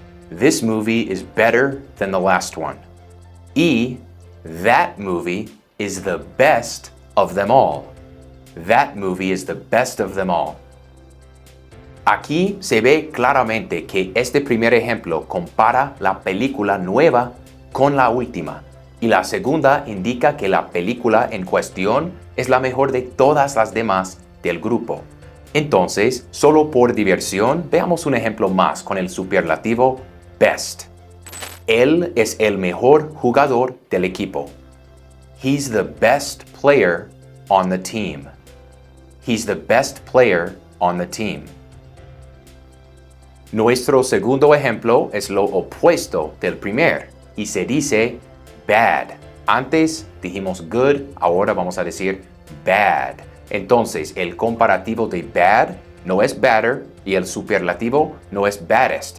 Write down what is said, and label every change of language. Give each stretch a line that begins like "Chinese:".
English: This movie is better than the last one. Y that movie is the best of them all. That movie is the best of them all.
Spanish: Aquí se ve claramente que este primer ejemplo compara la película nueva con la última y la segunda indica que la película en cuestión es la mejor de todas las demás del grupo. Entonces, solo por diversión, veamos un ejemplo más con el superlativo best. Él es el mejor jugador del equipo.
English: He's the best player on the team. He's the best player on the team.
Spanish: Nuestro segundo ejemplo es lo opuesto del primer y se dice bad. Antes dijimos good, ahora vamos a decir bad. Entonces, el comparativo de bad no es better y el superlativo no es baddest.